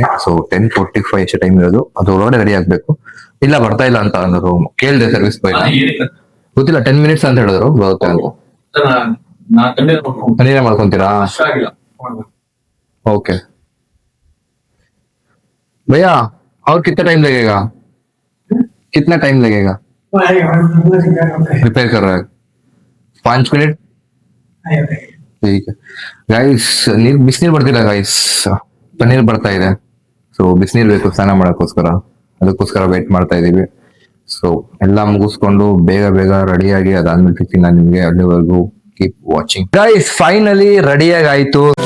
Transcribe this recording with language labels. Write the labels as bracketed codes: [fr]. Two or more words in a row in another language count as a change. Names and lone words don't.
[kn] ಸೊ 10:45 ಎಷ್ಟು ಟೈಮ್ ಇರೋದು, ಅದು ಒಳಗಡೆ ರೆಡಿ ಆಗ್ಬೇಕು. ಇಲ್ಲ ಬರ್ತಾ ಇಲ್ಲ ಅಂತ ಅಂದ್ರು ರೂಮ್. ಕೇಳಿದೆ [en] service boy, [kn] ಗೊತ್ತಿಲ್ಲ 10 ಮಿನಿಟ್ಸ್ ಅಂತ ಹೇಳಿದ್ರು, ಬರುತ್ತೆ ಅಂತ. ನೀವೇ ಮಾಡ್ಕೊಂತೀರಾ? ಓಕೆ ಭಯ್ಯಾ, [hi] और कितना टाइम लगेगा? कितना टाइम लगेगा? प्रिपेयर कर रहा है 5 मिनट. ठीक है [kn] ಗೈಸ್, ಬಿಸಿನೀರು ಬರ್ತಿಲ್ಲ ಗೈಸ್, ಪನ್ನೀರ್ ಬರ್ತಾ ಇದೆ. ಸೊ ಬಿಸಿನೀರು ಬೇಕು ಸ್ನಾನ ಮಾಡಕ್ಕೋಸ್ಕರ, ಅದಕ್ಕೋಸ್ಕರ ವೇಟ್ ಮಾಡ್ತಾ ಇದೀವಿ. ಸೊ ಎಲ್ಲ ಮುಗಿಸ್ಕೊಂಡು ಬೇಗ ರೆಡಿಯಾಗಿ ಅದಾದ್ಮೇಲೆ ಸಿಗ್ತೀನಿ ನಾನು ನಿಮ್ಗೆ. ಅಲ್ಲಿವರೆಗೂ [en] keep watching guys. [kn] ಫೈನಲಿ ರೆಡಿಯಾಗಿ ಆಯ್ತು.